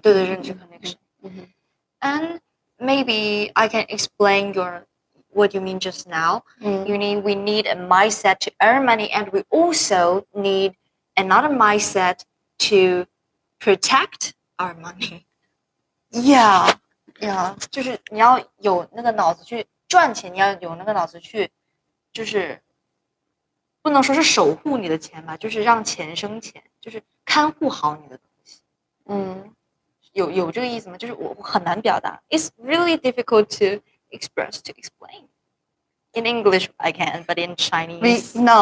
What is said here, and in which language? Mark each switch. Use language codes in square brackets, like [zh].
[zh] 对，认知 [en] connection. And maybe I can explain what you mean just now. Mm. We need a mindset to earn money, and we also need another mindset to protect our money. Yeah, yeah. [zh] 就是你要有那个脑子去赚钱，你要有那个脑子去，就是不能说是守护你的钱吧，就是让钱生钱，就是看护好你的东西。有这个意思吗？就是我很难表达。 [en] It's really difficult to explain. In English I can, but in Chinese.